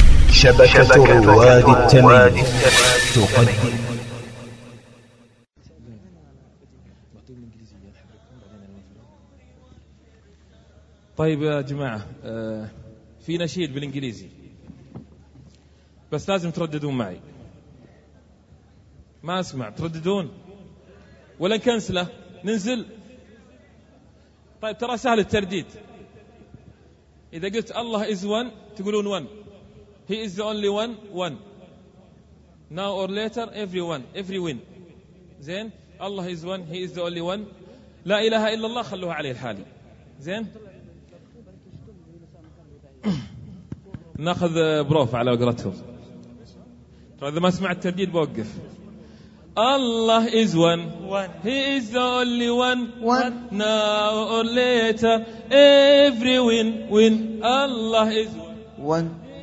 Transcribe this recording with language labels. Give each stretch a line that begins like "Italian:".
Arabic: شبكة الرواد التميمي تقدم. طيب يا جماعة، في نشيد بالإنجليزي بس لازم ترددون معي. ما أسمع، ترددون ولا نكنسله ننزل؟ طيب ترى سهل الترديد، إذا قلت الله
English: is one
Arabic: تقولون
English: one، he is the only one one، now or later everyone every win.
Arabic: زين، الله
English: is one، he is the only one،
Arabic: لا إله إلا الله خلوها عليه الحالي. زين، ناخذ بروف على قولتهم. ترى إذا ما سمع الترديد بوقف. الله
English: is one، he is the only one، now or later every win win.
Arabic: الله
English: is الله is one.